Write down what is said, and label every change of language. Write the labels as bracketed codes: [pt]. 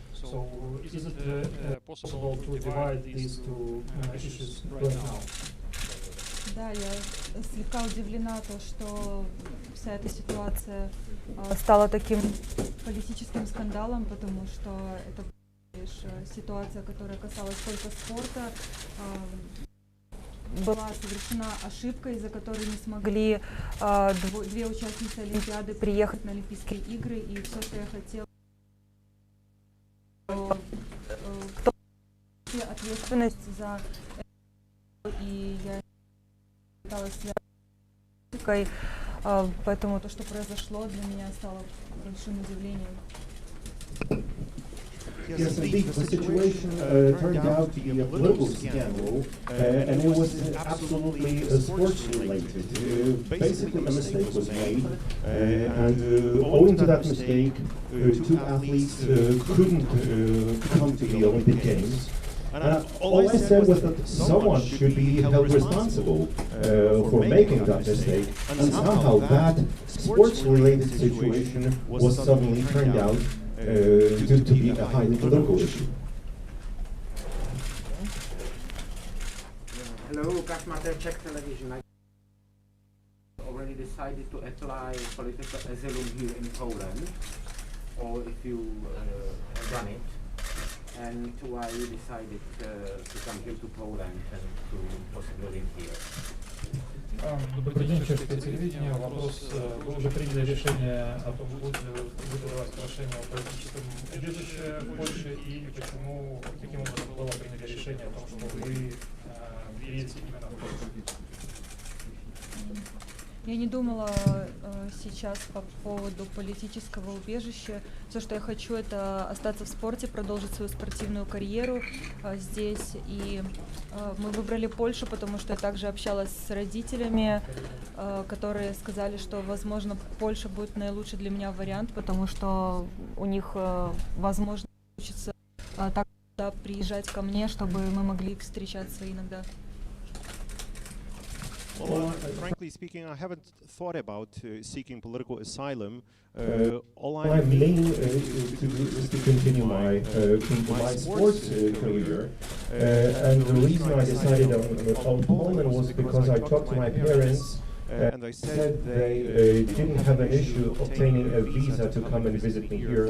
[en] So is it possible to divide these two issues right now? [ru] Да, я слегка удивлена, то, что вся эта ситуация стала таким политическим скандалом, потому что это лишь ситуация, которая касалась только спорта. Была совершена ошибка, из-за которой не смогли две участницы Олимпиады приехать на Олимпийские игры, и все, что я хотела, кто ответственность за это, и я политикой, поэтому то, что произошло, для меня стало большим удивлением. [en] Yes, indeed, the situation turned out to be a political scandal, and it was absolutely sports-related. Basically, a mistake was made, and owing to that mistake, two athletes couldn't come to the Olympic Games. All I said was that someone should be held responsible for making that mistake, and somehow that sports-related situation was suddenly turned out to be a highly political issue. Hello, Kashmater, Czech television. I already decided to apply political asylum here in Poland, or if you have done it, and why you decided to come here to Poland and to possibly live here. [ru] Добрый день, чешское телевидение. Вопрос, вы уже приняли решение о том, будет ли выдавать прошение о политическом убежище в Польше, и почему, каким образом было принято решение о том, что вы едете именно в Польшу? Я не думала сейчас по поводу политического убежища. Все, что я хочу, это остаться в спорте, продолжить свою спортивную карьеру здесь. И мы выбрали Польшу, потому что я также общалась с родителями, которые сказали, что, возможно, Польша будет наилучший для меня вариант, потому что у них, возможно, получится так приезжать ко мне, чтобы мы могли встречаться иногда. [en] Well, frankly speaking, I haven't thought about seeking political asylum. All I'm leaning to do is to continue my sports career, and the reason I decided on Poland was because I talked to my parents, and they said they didn't have an issue obtaining a visa to come and visit me here.